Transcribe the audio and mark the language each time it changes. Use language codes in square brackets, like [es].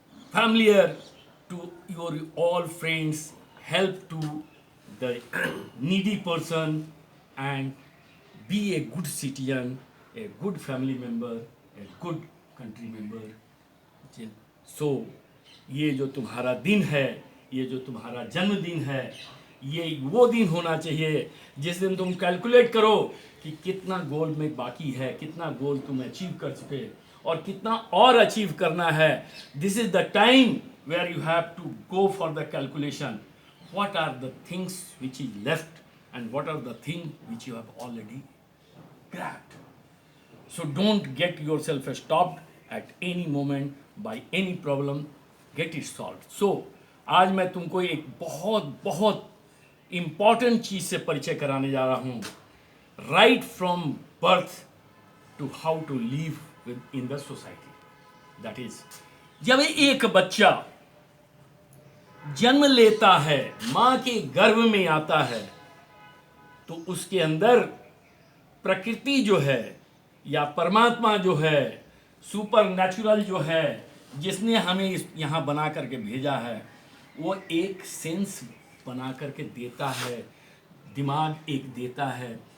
[en] familiar to your all friends, help to the needy person, and be a good citizen, a good family member, a good country member. [hi] सो ये जो तुम्हारा दिन है, ये जो तुम्हारा जन्मदिन है, ये वो दिन होना चाहिए जिस दिन तुम कैलकुलेट करो कि कितना गोल में बाकी है, कितना गोल तुम अचीव कर चुके और कितना और अचीव करना है. [en] This is the time where you have to go for the calculation. What are the things which is left and what are the thing which you have already grabbed. So don't get yourself stopped at any moment by any problem. Get it solved. [hi] So आज मैं तुमको एक बहुत बहुत important चीज़ से परिचय कराने जा रहा हूँ. [en] Right from birth to how to live with in the society. That is, [hi] जब एक बच्चा जन्म लेता है, माँ के गर्भ में आता है, तो उसके अंदर प्रकृति जो है या परमात्मा जो है, सुपर नेचुरल जो है, जिसने हमें यहाँ बना करके भेजा है, वो एक सेंस बना करके देता है, दिमाग एक देता है.